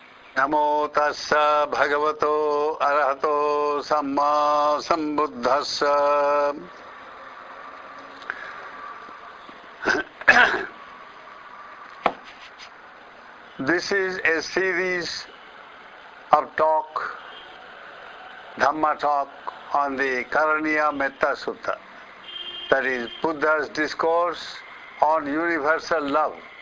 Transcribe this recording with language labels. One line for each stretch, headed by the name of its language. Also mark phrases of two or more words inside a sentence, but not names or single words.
Pali: Namo tassa bhagavato arahato samma sambuddhassa.
English: This is a series of talk, Dhamma talk on the Karaniya Metta Sutta. That is Buddha's discourse on universal love.